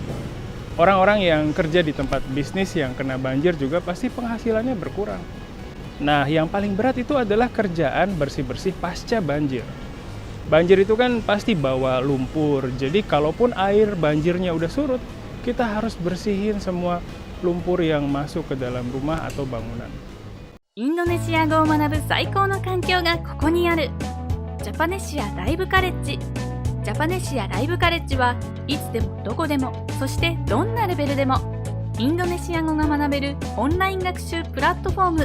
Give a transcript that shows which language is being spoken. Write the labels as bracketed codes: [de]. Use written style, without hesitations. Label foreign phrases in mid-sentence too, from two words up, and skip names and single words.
[id] Orang-orang yang kerja di tempat bisnis yang kena banjir juga pasti penghasilannya berkurang. Nah, yang paling berat itu adalah kerjaan bersih-bersih pasca banjir. Banjir itu kan pasti bawa lumpur, jadi kalaupun air banjirnya udah surut, kita harus bersihin semua lumpur yang masuk ke dalam rumah atau bangunan. [ja] インドネシア語を学ぶ最高の環境がここにある。ジャパネシアライブカレッジ。ジャパネシアライブカレッジはいつでもどこでも、そしてどんなレベルでもインドネシア語が学べるオンライン学習プラットフォーム。